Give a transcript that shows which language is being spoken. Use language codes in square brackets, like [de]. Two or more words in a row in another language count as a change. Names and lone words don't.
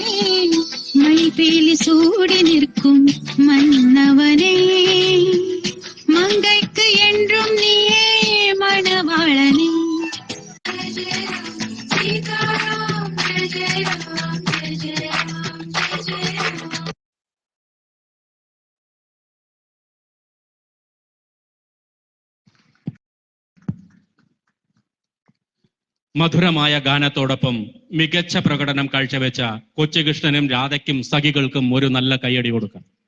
[ta] மைபேலி சூடி நிற்கும் மன்னவனே, மங்கைக்கு என்றும் நீயே மணவாளனே. சீதாராம் ஜெய ஜெய ராம், ஜெய ஜெய ராம், ஜெய ஜெய ராம். [ml] മധുരമായ ഗാനത്തോടൊപ്പം മികച്ച പ്രകടനം കാഴ്ചവെച്ച കൊച്ചുകൃഷ്ണനും രാധയ്ക്കും സഖികൾക്കും ഒരു നല്ല കയ്യടി കൊടുക്കാം.